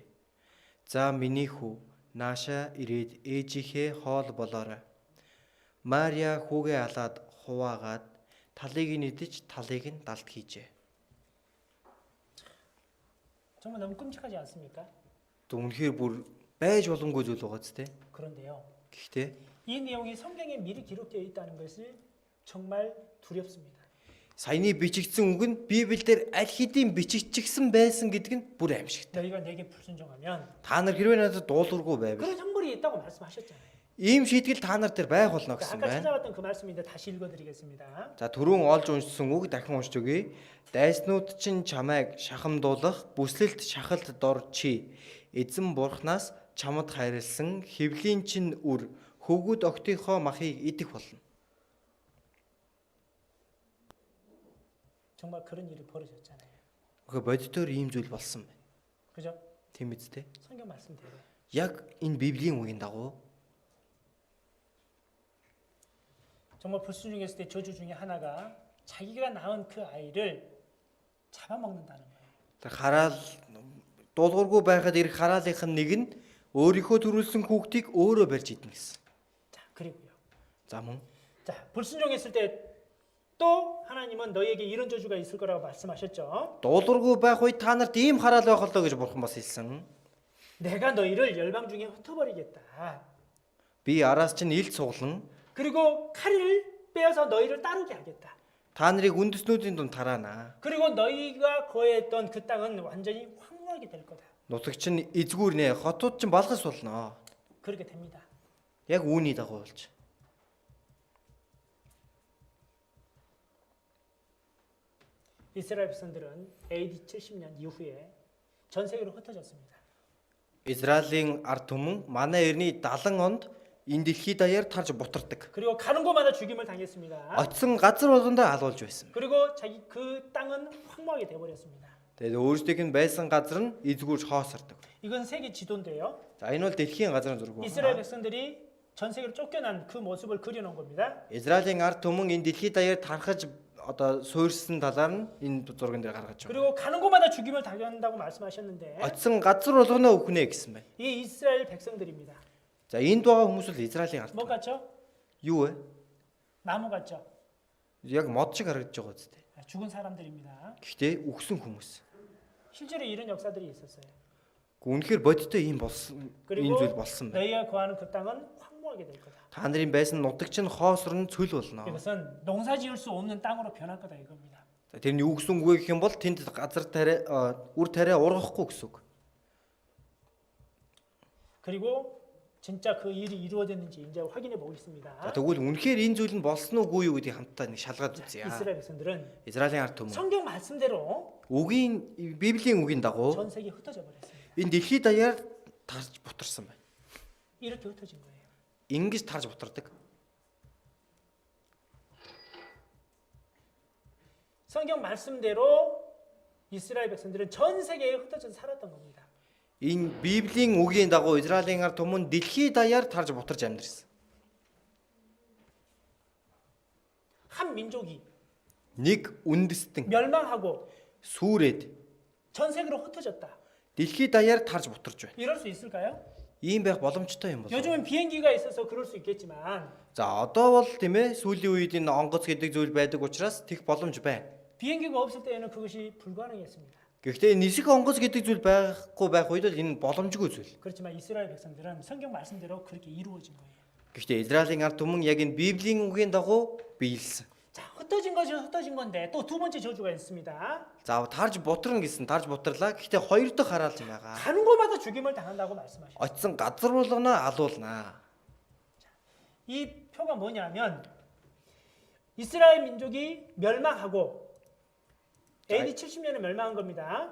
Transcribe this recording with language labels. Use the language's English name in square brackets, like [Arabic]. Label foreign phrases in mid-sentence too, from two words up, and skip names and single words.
[Mongolian] За миний хүү нааша ирээд ээжийнхээ хоол болоорой. Мария хүүгээ алаад хуваагаад талыг нь идэж талыг нь далд хийжээ. [Korean] 정말 너무 끔찍하지 않습니까? [Mongolian] Үнэхээр бүр байж боломгүй зүйл байгаа ч тийм. [Korean] 그런데요. [Mongolian] Гэхдээ [Korean] 이 내용이 성경에 미리 기록되어 있다는 것을 정말 두렵습니다. [Mongolian] саяны бичигдсэн үг нь Библиэлд аль хэдийн бичигдсэн байсан гэдэг нь бүр аимшигтай. [Korean] 너희가 내게 불순종하면 [Mongolian] Та нар хэрвээ надад дуулуургүй байвал [Korean] 그런 형벌이 있다고 말씀하셨잖아요. [Mongolian] ийм шийтгэл та нар дээр байх болно гэсэн [Korean] 아까 [Mongolian] байна. [Korean] 찾아봤던 그 말씀인데 다시 읽어드리겠습니다. [Mongolian] За түрүүн олж уншсан үг дахин уншиж өгье. Дайснууд чинь чамайг шахамдуулах, бүслэлт шахалт дор чи. Эзэн бурхнаас чамд хайрлсан хэвлийн чинь үр хөвгүүд октийнхоо махыг идэх болно. [Korean] 정말 그런 일이 벌어졌잖아요. [Mongolian] Гэхдээ бодитоор ийм зүйл болсон байна. [Korean] 그죠? [Mongolian] Тийм биз дээ. [Korean] 성경 말씀대로. [Mongolian] Яг энэ Библийн үгийн дагуу [Korean] 정말 불순종했을 때 저주 중에 하나가 자기가 낳은 그 아이를 잡아먹는다는 거예요. [Mongolian] тэр хараал дуулуургүй байхад ирэх хараалынх нь нэг нь өөрийнхөө төрүүлсэн хүүхдийг өөрөө барьж идэнэ гэсэн. [Korean] 자, 그리고요. [Mongolian] За мөн [Korean] 자, 불순종했을 때 또 하나님은 너희에게 이런 저주가 있을 거라고 말씀하셨죠. [Mongolian] дуулуургүй байх үед та нарт ийм хараал байх болоо гэж бурхан бас хэлсэн. [Korean] 내가 너희를 열방 중에 흩어버리겠다. [Mongolian] Би араас чинь илт суглан [Korean] 그리고 칼을 빼어서 너희를 따르게 하겠다. [Mongolian] та нарыг үндэснүүдийн дунд тараана. [Korean] 그리고 너희가 거했던 그 땅은 완전히 황무하게 될 거다. [Mongolian] Нутагч нь эзгүүрнэ, хотууд чинь балгас болно. [Korean] 그렇게 됩니다. [Mongolian] Яг үүний дагуу болж. [Korean] 이스라엘 백성들은 AD 70년 이후에 전 세계로 흩어졌습니다. [Mongolian] Израилийн ард түмэн манай эртний 70 онд энэ дэлхий даяар тарж бутардаг. [Korean] 그리고 가는 곳마다 죽임을 당했습니다. [Mongolian] Очсон газар болгондоо алуулж байсан. [Korean] 그리고 자기 그 땅은 황무하게 돼버렸습니다. [Mongolian] Тэгээд өөрсдийнх нь байсан газар нь эзгүүрж хоосордог. [Korean] 이건 세계 지도인데요. [Mongolian] За энэ бол дэлхийн газрын зураг [Korean] 이스라엘 [Mongolian] байна. [Korean] 백성들이 전 세계로 쫓겨난 그 모습을 그려놓은 겁니다. [Mongolian] Израилийн ард түмэн энэ дэлхий даяар тархаж одоо суурьсан талаар нь энэ зурган дээр гаргаж байгаа. [Korean] 그리고 가는 곳마다 죽임을 당한다고 말씀하셨는데 [Mongolian] Очсон газар болгоноо өхнэ гэсэн байна. [Korean] 이 이스라엘 백성들입니다. [Mongolian] За энд байгаа хүмүүс бол Израилийн ард [Korean] 뭐 [Mongolian] түмэн. [Korean] 같죠? [Mongolian] Юу вэ? [Korean] 나무 같죠? [Mongolian] Яг мод шиг харагдаж байгаа үстэй. [Korean] 죽은 사람들입니다. [Mongolian] Гэхдээ үхсэн хүмүүс. [Korean] 실제로 이런 역사들이 있었어요. [Mongolian] Үнэхээр бодиттой ийм болсон ийм [Korean] 그리고 [Mongolian] зүйл болсон байна. [Korean] 너희가 거하는 그 땅은 황무하게 될 거다. [Mongolian] Та нарын байсан нутагч нь хоосорн цөл болно. [Korean] 이것은 농사 지을 수 없는 땅으로 변할 거다 이겁니다. [Mongolian] За тэрний юу гэсэн үг вэ гэх юм бол тэнд газар тариа үр тариа ургахгүй гэсэн үг. [Korean] 그리고 진짜 그 일이 이루어졌는지 이제 확인해 [Mongolian] За [Korean] 보겠습니다. [Mongolian] тэгвэл үнэхээр энэ зүйл нь болсон уугүй юу гэдгийг хамтдаа нэг шалгаад үзье. [Korean] 이스라엘 백성들은 [Mongolian] Израилийн ард түмэн [Korean] 성경 말씀대로 [Mongolian] үгийн Библийн үгийн дагуу [Korean] 전 세계 흩어져 버렸습니다. [Mongolian] энэ дэлхий даяар тарж бутарсан байна. [Korean] 이렇게 흩어진 거예요. [Mongolian] Ингэж тарж бутардаг. [Korean] 성경 말씀대로 이스라엘 백성들은 전 세계에 흩어져서 살았던 겁니다. [Mongolian] Энэ Библийн үгийн дагуу Израилийн ард түмэн дэлхий даяар тарж бутарч амьдэрсэн. [Korean] 한 민족이 [Mongolian] Нэг үндэстэн [Korean] 멸망하고 [Mongolian] сүрээд [Korean] 전 세계로 흩어졌다. [Mongolian] дэлхий даяар тарж бутарч байна. [Korean] 이럴 수 있을까요? [Mongolian] Ийм байх боломжтой юм болов. [Korean] 요즘은 비행기가 있어서 그럴 수 있겠지만 [Mongolian] За одоо бол тийм ээ сүүлийн үед энэ онгоц гэдэг зүйл байдаг учраас тэгэх боломж байна. [Korean] 비행기가 없을 때에는 그것이 불가능했습니다. [Mongolian] Гэхдээ нисэх онгоц гэдэг зүйл байхгүй байх үед л энэ боломжгүй зүйл. [Korean] 그렇지만 이스라엘 백성들은 성경 말씀대로 그렇게 이루어진 거예요. [Mongolian] Гэхдээ Израилийн ард түмэн яг энэ Библийн үгийн дагуу биелсэн. [Korean] 자, 흩어진 것은 흩어진 건데 또 두 번째 저주가 있습니다. [Mongolian] За тарж бутран гэсэн тарж бутрлаа. Гэхдээ хоёр дахь хараалт юм байгаа. [Korean] 가는 곳마다 죽임을 당한다고 말씀하십니다. [Mongolian] Очсон газар болгоно алуулнаа. [Korean] 이 표가 뭐냐면 이스라엘 민족이 멸망하고 AD 70년에 멸망한 겁니다.